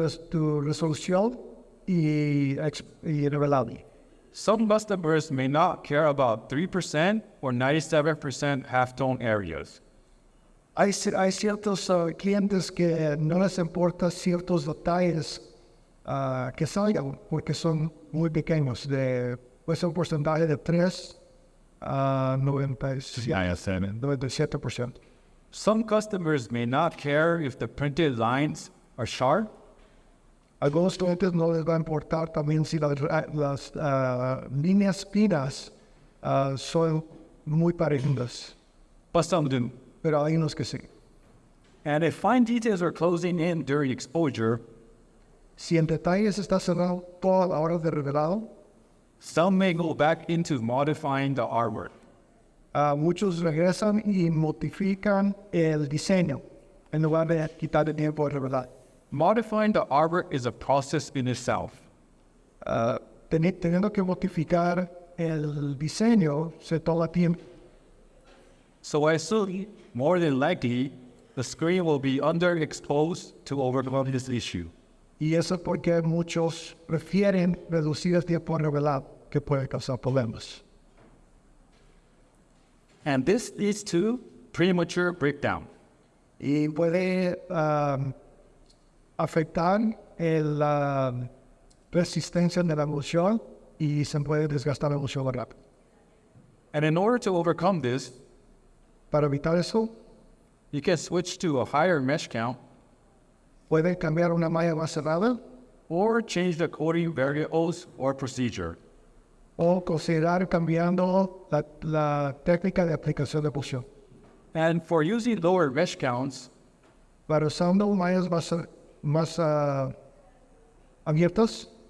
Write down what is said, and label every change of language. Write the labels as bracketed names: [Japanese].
[Spanish] tu resolución y revelado. [English] Some customers may not care about 3% or 97% halftone areas. [Spanish] Hay ciertos clientes que no les importa ciertos detalles que salgan porque son muy pequeños, puede ser un porcentaje de 3 a 97%. [English] Some customers may not care if the printed lines are sharp, [Spanish] Algunos clientes no les va a importar también si las líneas finas son muy parecidas, [English] but some do. [Spanish] pero hay unos que sí. [English] And if fine details are closing in during exposure, [Spanish] Si en detalles está cerrado toda la hora de revelado, [English] some may go back into modifying the artwork. [Spanish] muchos regresan y modifican el diseño en lugar de quitar el tiempo de revelar. [English] Modifying the artwork is a process in itself. [Spanish] Teniendo que modificar el diseño se toma tiempo. [English] So I assume, more than likely, the screen will be underexposed to overcome this issue. [Spanish] Y eso es porque muchos prefieren reducir el tiempo de revelado, que puede causar problemas. [English] And this leads to premature breakdown. [Spanish] Y puede afectar la resistencia de la emulsión y se puede desgastar la emulsión más rápido. [English] And in order to overcome this, [Spanish] Para evitar eso, [English] you can switch to a higher mesh count [Spanish] pueden cambiar una malla más cerrada [English] or change the coating variables or procedure. [Spanish] o considerar cambiando la técnica de aplicación de emulsión. [English] And for using lower mesh counts, [Spanish] Para usando mallas más abiertas,